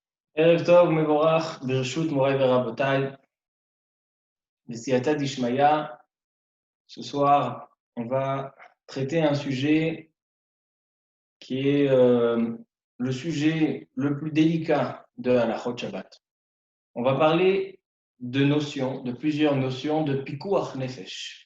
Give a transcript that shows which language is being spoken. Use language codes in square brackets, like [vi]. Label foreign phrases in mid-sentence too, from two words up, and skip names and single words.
[he] ערב טוב, מבורך, ברשות מוריי ורבותיי, בסייעתא דשמיא. [fr] Ce soir, on va traiter un sujet qui est le sujet le plus délicat de [he] הלכות שבת. [fr] On va parler de notions, de plusieurs notions de [he] פיקוח נפש.